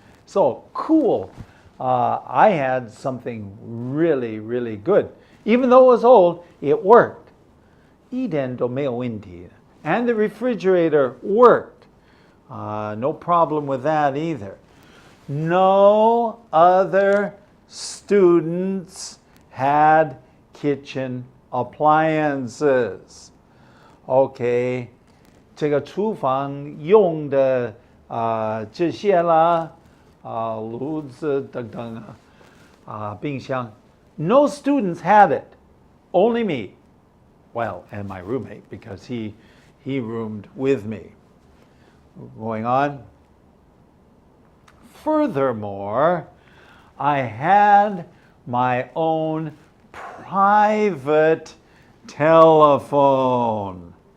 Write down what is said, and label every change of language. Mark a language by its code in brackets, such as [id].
[en] So cool. I had something really, really good. Even though it was old, it worked. [zh] 一点都没有问题. [en] And the refrigerator worked. No problem with that either. No other students had kitchen appliances. [zh] OK, 这个厨房用的这些啦，炉子等等冰箱 [en] no students had it, only me. Well, and my roommate, because he roomed with me. Going on. Furthermore, I had my own private telephone.